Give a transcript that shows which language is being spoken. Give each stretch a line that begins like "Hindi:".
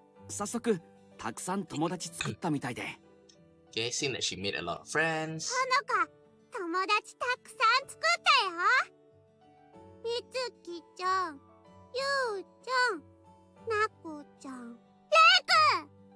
Japanese: 早速たくさん友達作ったみたいで。
English: Okay, seeing that she made a lot of friends.
Japanese: ほのか、友達たくさん作ったよ。みつきちゃん、ゆうちゃん、なこちゃん、れいくん。